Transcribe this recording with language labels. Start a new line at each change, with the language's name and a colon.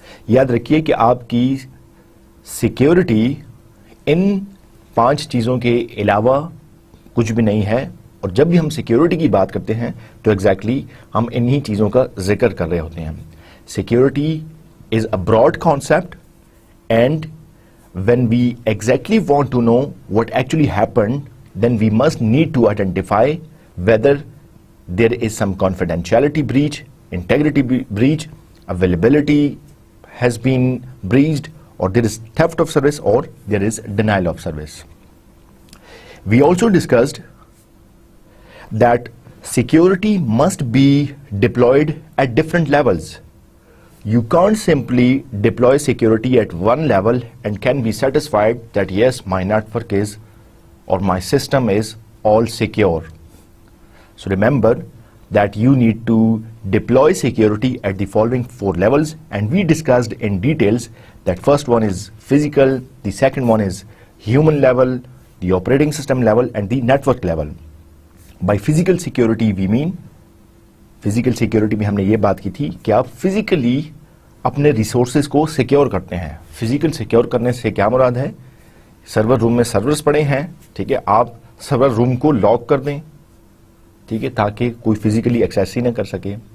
Hindi: याद रखिए कि आपकी सिक्योरिटी इन 5 चीजों के अलावा कुछ भी नहीं है, और जब भी हम सिक्योरिटी की बात करते हैं तो एग्जैक्टली हम इन्हीं चीजों का जिक्र कर रहे होते हैं।
English: Security is a broad concept and when we exactly want to know what actually happened, then we must need to identify whether there is some confidentiality breach, integrity breach, availability has been breached, or there is theft of service, or there is denial of service. We also discussed that security must be deployed at different levels. You can't simply deploy security at one level and can be satisfied that yes, my network is or my system is all secure. So remember that you need to deploy security at the following 4 levels, and we discussed in details that first one is physical, the second one is human level, the operating system level, and the network level. By physical security we mean,
Hindi: physical security में हमने ये बात की थी कि आप physically अपने resources को सिक्योर करते हैं। फिजिकल सिक्योर करने से क्या मुराद है? सर्वर रूम में सर्वर्स पड़े हैं, ठीक है, आप सर्वर रूम को लॉक कर दें, ठीक है, ताकि कोई फिजिकली एक्सेस ही ना कर सके।